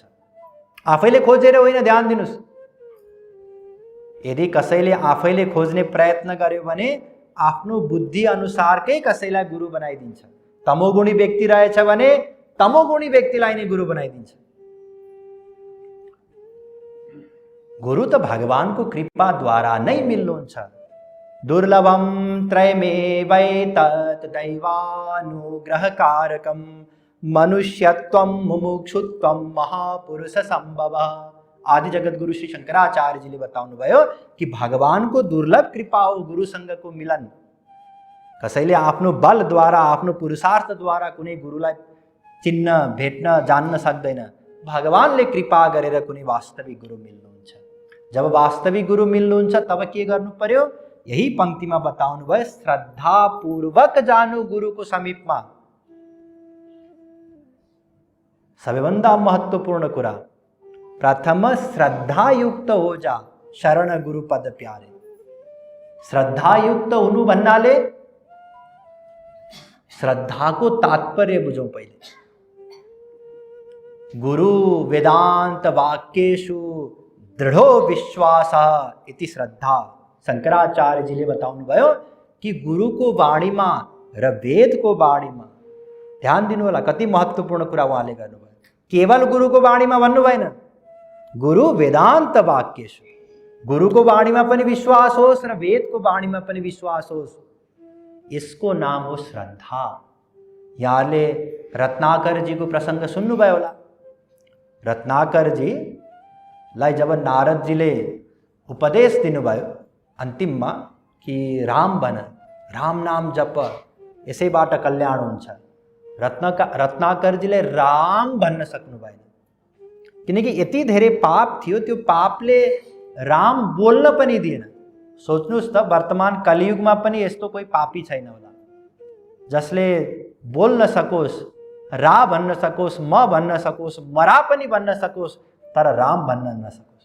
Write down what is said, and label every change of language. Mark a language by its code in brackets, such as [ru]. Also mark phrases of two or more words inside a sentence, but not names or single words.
[ne] आफैले खोजेर होइन, ध्यान दिनुस्। यदि कसैले आफैले खोज्ने प्रयत्न गर्यो भने आफ्नो बुद्धि अनुसारकै कसैलाई गुरु बनाइदिन्छ। तमोगुणी व्यक्ति रहेछ भने तमोगुणी व्यक्तिलाई नै गुरु बनाइदिन्छ। गुरु त भगवानको कृपाद्वारा नै मिल्नुहुन्छ। [sa] दुर्लभम त्रयमेवैतत् दैवानुग्रहकारकं मनुष्यत्वं मुमुक्षुत्वं महापुरुष सम्भवः। [ne] आदि जगत गुरु श्री शंकराचार्य जी ले बताउनु भयो कि भगवानको दुर्लभ कृपा हो गुरुसँगको मिलन। कसैले आफ्नो बलद्वारा, आफ्नो पुरुषार्थद्वारा कुनै गुरुलाई चिन्न, भेट्न, जान्न सक्दैन। भगवानले कृपा गरेर कुनै वास्तविक गुरु मिल्नुहुन्छ। जब वास्तविक गुरु मिल्नुहुन्छ तब के गर्नु पर्यो? यही पंक्तिमा बताउनु भयो, श्रद्धापूर्वक जानु गुरुको समीपमा। सबैभन्दा महत्त्वपूर्ण कुरा, [hi] प्रथम श्रद्धायुक्त हो जा, शरण गुरु पद प्यारे। [ne] श्रद्धायुक्त हुनु भन्नाले श्रद्धाको तात्पर्य बुझौं पहिले। [sa] गुरु वेदांत वाक्येषु दृढो विश्वासः इति श्रद्धा। [ne] शंकराचार्य जीले बताउनु भयो कि गुरुको वाणीमा र वेदको वाणीमा, ध्यान दिनु होला, कति महत्त्वपूर्ण कुरा उहाँले गर्नुभयो। केवल गुरुको वाणीमा भन्नु भएन, [sa] गुरु वेदांत वाक्येषु, [ne] गुरुको वाणीमा पनि विश्वास होस् र वेदको वाणीमा पनि विश्वास होस्। यसको नाम हो श्रद्धा। यहाँले रत्नाकरजीको प्रसङ्ग सुन्नुभयो होला। रत्नाकरजीलाई जब नारदजीले उपदेश दिनुभयो अन्तिममा कि राम बन, राम नाम जप, यसैबाट कल्याण हुन्छ, रत्नाकरजीले राम भन्न सक्नु भएन, किनकि यति धेरै पाप थियो। त्यो पापले राम बोल्न पनि दिएन। सोच्नुस् त, वर्तमान कलियुगमा पनि यस्तो कोही पापी छैन होला जसले बोल्न सकोस्, रा भन्न सकोस्, म भन्न सकोस्, मरा पनि भन्न सकोस्, तर राम भन्न नसकोस्।